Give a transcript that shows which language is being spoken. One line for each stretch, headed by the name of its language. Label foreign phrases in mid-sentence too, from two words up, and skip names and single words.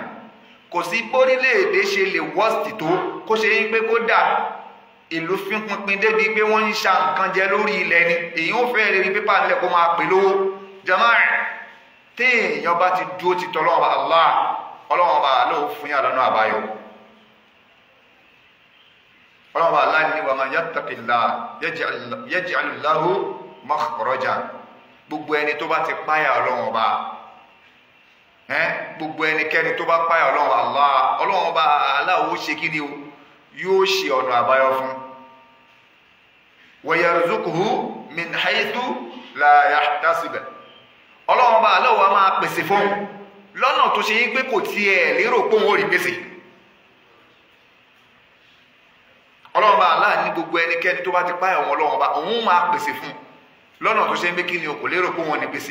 Yoruba: Kò sí bórílẹ̀-èdè ṣe lè wọ́ọ̀sì tó kó ṣe yí pé kó dà ìlú fínpinpin débi pé wọ́n ń ṣa nǹkan jẹ lórí ilẹ̀ ni, èyí ó fẹ́ rí pépà nílẹ̀ kó máa pè lówó. Jàmáà, téèyàn bá ti dúró ti tọ́lọ́wọ́ Allah, Ọlọ́run bá lóò fún yà lọ́nà àbáyọ. Ọlọ́run bá Allah ní
Arabic: wa man yattaqillah yaj'al lahu makhraja.
Yoruba: Gbogbo ẹni tó bá ti páyà Ọlọ́run bá, gbogbo ẹnikẹ́ni tó bá páyà Ọlọ́run Allah, Ọlọ́run bá Allah ó ṣe kí ni o, yóò ṣe ọ̀nà àbáyọ fún.
Arabic: Wa yarzuquhu min haythu la yahtasib.
Yoruba: Ọlọ́run bá Allah wá máa pèsè fún lọ́nà tó ṣe yí pé kò tiẹ̀ lérò pé òun ò rí pèsè. Ọlọ́run bá Allah ní gbogbo ẹnikẹ́ni tó bá ti páyà wọn Ọlọ́run bá òun máa pèsè fún lọ́nà tó ṣe ń pé kí ni o kò lérò pé wọn ní pèsè.